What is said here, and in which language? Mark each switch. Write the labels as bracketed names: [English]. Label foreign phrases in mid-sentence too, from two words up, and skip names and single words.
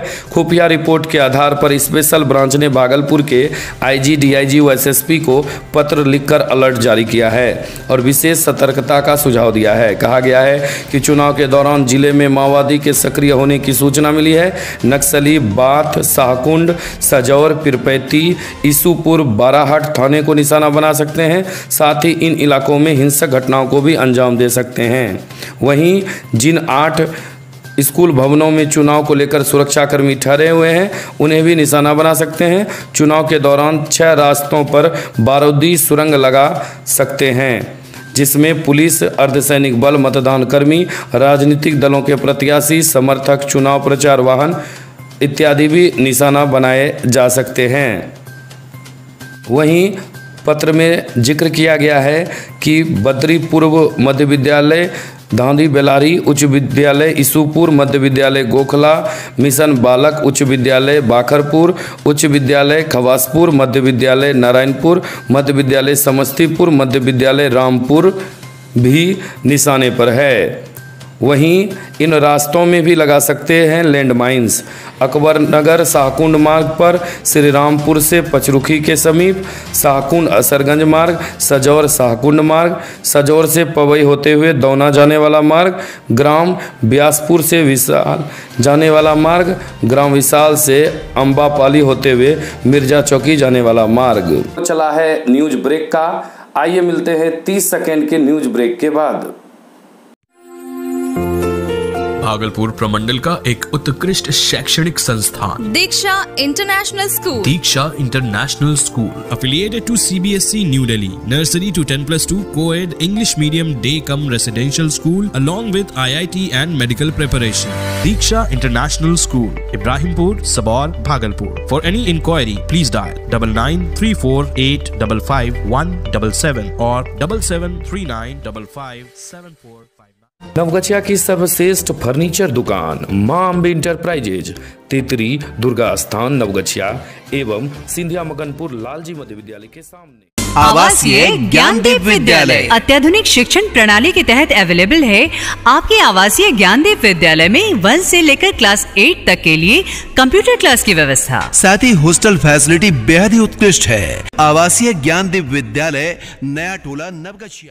[Hindi] खुफिया रिपोर्ट के आधार पर स्पेशल ब्रांच ने भागलपुर के आईजी, डीआईजी व एसएसपी को पत्र लिखकर अलर्ट जारी किया है और विशेष सतर्कता का सुझाव दिया है। कहा गया है कि चुनाव के दौरान जिले में माओवादी के सक्रिय होने की सूचना मिली है। नक्सली बाथ, शाहकुंड, सजौर, पिरपैती, ईसूपुर, बाराहाट थाने को निशाना बना सकते हैं। साथ ही इन इलाकों में हिंसक घटनाओं को भी अंजाम दे सकते हैं। वहीं जिन 8 स्कूल भवनों में चुनाव को लेकर सुरक्षाकर्मी ठहरे हुए हैं, उन्हें भी निशाना बना सकते हैं। चुनाव के दौरान 6 रास्तों पर बारूदी सुरंग लगा सकते हैं, जिसमें पुलिस, अर्धसैनिक बल, मतदान कर्मी, राजनीतिक दलों के प्रत्याशी, समर्थक, चुनाव प्रचार वाहन इत्यादि भी निशाना बनाए जा सकते हैं। वहीं पत्र में जिक्र किया गया है कि बद्री पूर्व मध्य विद्यालय, धांधी बेलारी उच्च विद्यालय, ईसूपुर मध्य विद्यालय गोखला, मिशन बालक उच्च विद्यालय बाखरपुर, उच्च विद्यालय खवासपुर, मध्य विद्यालय नारायणपुर, मध्य विद्यालय समस्तीपुर, मध्य विद्यालय रामपुर भी निशाने पर है। वहीं इन रास्तों में भी लगा सकते हैं लैंडमाइंस। अकबर नगर शाहकुंड मार्ग पर, श्री रामपुर से पचरुखी के समीप, शाहकुंड असरगंज मार्ग, सजौर शाहकुंड मार्ग, सजौर से पवई होते हुए दौना जाने वाला मार्ग, ग्राम ब्यासपुर से विशाल जाने वाला मार्ग, ग्राम विशाल से अम्बापाली होते हुए मिर्जा चौकी जाने वाला मार्ग। चला है न्यूज ब्रेक का। आइए मिलते हैं 30 सेकेंड के न्यूज ब्रेक के बाद। भागलपुर प्रमंडल का एक उत्कृष्ट शैक्षणिक संस्थान दीक्षा इंटरनेशनल स्कूल। [English] दीक्षा इंटरनेशनल स्कूल affiliated to CBSE New Delhi, nursery to 10+2 co-ed English medium day cum residential school along with IIT and medical preparation. Diksha International School, Ibrahimpur, Sabor, Bhagalpur. For any inquiry, please dial 9934855177 or 7739557459। [Hindi] नवगछिया की सर्वश्रेष्ठ फर्नीचर दुकान मां अम्बे इंटरप्राइजेज, तितरी दुर्गा स्थान नवगछिया एवं सिंधिया मगनपुर लालजी मध्य विद्यालय के सामने। आवासीय ज्ञानदीप विद्यालय अत्याधुनिक शिक्षण प्रणाली के तहत अवेलेबल है। आपके आवासीय ज्ञानदीप विद्यालय में 1 से लेकर क्लास 8 तक के लिए कंप्यूटर क्लास की व्यवस्था, साथ ही हॉस्टल फैसिलिटी बेहद ही उत्कृष्ट है। आवासीय ज्ञानदीप विद्यालय, नया टोला नवगछिया।